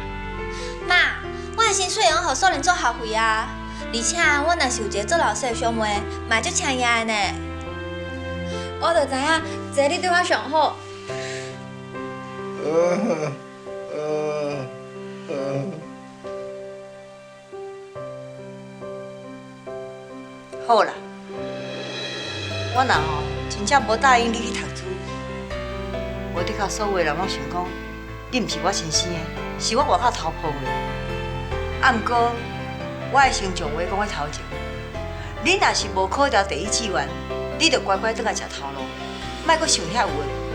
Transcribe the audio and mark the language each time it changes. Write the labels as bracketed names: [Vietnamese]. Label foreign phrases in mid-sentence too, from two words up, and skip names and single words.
[Min Nan Chinese] 妈，我的薪水用互素莲做学费啊，而且我若是有一个做老师的兄妹，嘛足请爷的呢。我就知影，这你对我上好。好啦，我若吼真正无答应你去读书，我伫甲所有人拢想讲，你毋是我亲生的，是我外口偷抱的。啊，毋过我会先将话讲在头前，你若是无考到第一志愿，你就乖乖倒来食头路，莫阁想遐有的。